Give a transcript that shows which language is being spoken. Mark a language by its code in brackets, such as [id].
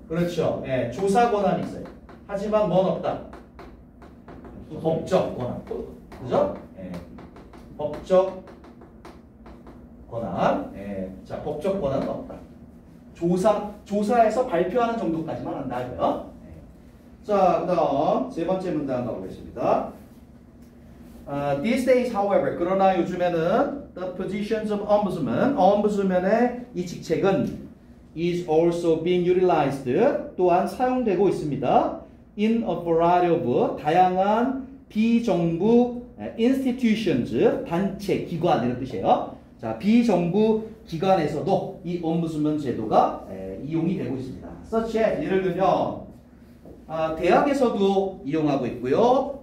[ko] 그렇죠. 조사 권한이 있어요. 하지만 뭔 없다? 법적 권한. 그죠? 법적 권한. 자 법적 권한은 없다. 조사에서 발표하는 정도까지만 한다고요. 자, 그다음 세 번째 문장 가보겠습니다. [en] These days, however, [ko] 그러나 요즘에는 [en] the positions of ombudsman의 [ko] 이 직책은 [en] is also being utilized [ko] 또한 사용되고 있습니다. [en] in a variety of [ko] 다양한 비정부 [en] institutions [ko] 단체 기관 이런 뜻이에요. 자, 비정부 기관에서도 이 ombudsman 제도가 이용이 되고 있습니다. [en] such as [ko] 예를 들면 대학에서도 이용하고 있고요.